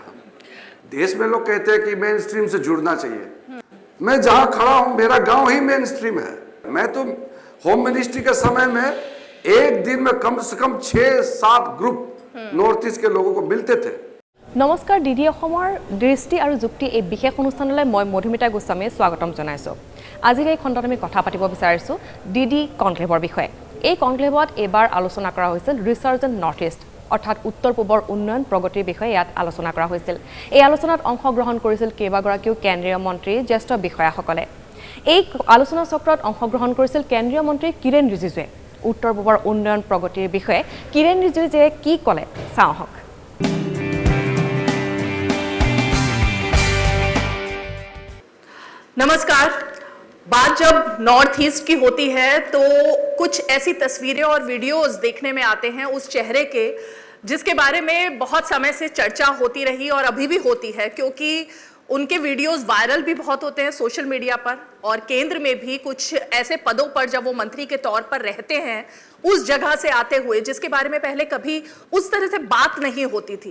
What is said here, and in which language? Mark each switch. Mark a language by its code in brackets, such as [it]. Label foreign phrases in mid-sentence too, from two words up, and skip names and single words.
[hi] देश में लोग कहते हैं कि [en] main stream [hi] से जुड़ना चाहिए। मैं जहां खड़ा हूं मेरा गांव ही [en] main stream [hi] है। मैं तो [en] home ministry [hi] के समय में एक दिन में कम से कम 6-7 ग्रुप नॉर्थ ईस्ट के लोगों को मिलते थे। [as] नमस्कार, डीडी অসমৰ দৃষ্টি আৰু যুক্তি এই বিশেষ অনুষ্ঠানলৈ মই মধুমিতা গোস্বামীয়ে স্বাগতম জনাইছো। আজিৰ এই খণ্ডত আমি কথা পাতিব বিচাৰিছো ডিডি কনক্লেভৰ বিষয়ে। এই কনক্লেভত এবাৰ আলোচনা কৰা হৈছিল ৰিচাৰ্জেণ্ট নৰ্থ ইষ্ট অৰ্থাৎ উত্তৰ পূবৰ উন্নয়ন প্ৰগতিৰ বিষয়ে ইয়াত আলোচনা কৰা হৈছিল। এই আলোচনাত অংশগ্ৰহণ কৰিছিল কেইবাগৰাকীও কেন্দ্ৰীয় মন্ত্ৰী জ্যেষ্ঠ বিষয়াসকলে। এই আলোচনা চক্ৰত অংশগ্ৰহণ কৰিছিল কেন্দ্ৰীয় মন্ত্ৰী কিৰেণ ৰিজিজুৱে। উত্তৰ পূবৰ উন্নয়ন প্ৰগতিৰ বিষয়ে কিৰেণ ৰিজিজুৱে কি ক'লে চাওঁ আহক। [hi] नमस्कार। बात जब नॉर्थ ईस्ट की होती है तो कुछ ऐसी तस्वीरें और वीडियोस देखने में आते हैं उस चेहरे के जिसके बारे में बहुत समय से चर्चा होती रही और अभी भी होती है, क्योंकि उनके वीडियोस वायरल भी बहुत होते हैं [en] social media [hi] पर, और केंद्र में भी कुछ ऐसे पदों पर जब वो मंत्री के तौर पर रहते हैं उस जगह से आते हुए जिसके बारे में पहले कभी उस तरह से बात नहीं होती थी।